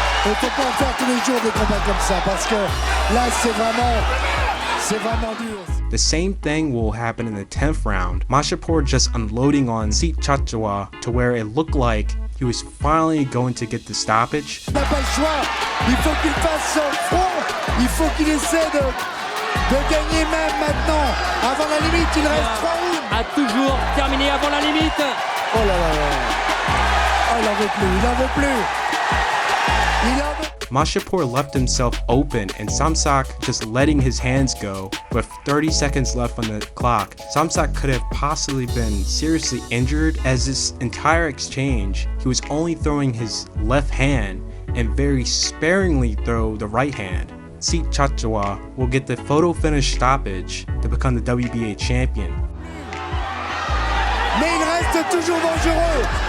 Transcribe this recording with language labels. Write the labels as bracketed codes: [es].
[fr] On ne peut pas en faire tous les jours des combats comme ça parce que là c'est vraiment dur. [en] The same thing will happen in the 10th round. Mashapur just unloading on Seat Chawa to where it looked like he was finally going to get the stoppage. [fr] Il n'a pas le choix. Il faut qu'il fasse son front. Il faut qu'il essaie de gagner même maintenant. Avant la limite, il reste 3 rounds. A toujours terminé avant la limite. Oh là là là. Oh, il en veut plus. [en] Mashapur left himself open and Samsak just letting his hands go with 30 seconds left on the clock. Samsak could have possibly been seriously injured as this entire exchange, he was only throwing his left hand and very sparingly throw the right hand. Seat Chachawa will get the photo finish stoppage to become the WBA champion. [fr] Mais il reste toujours dangereux.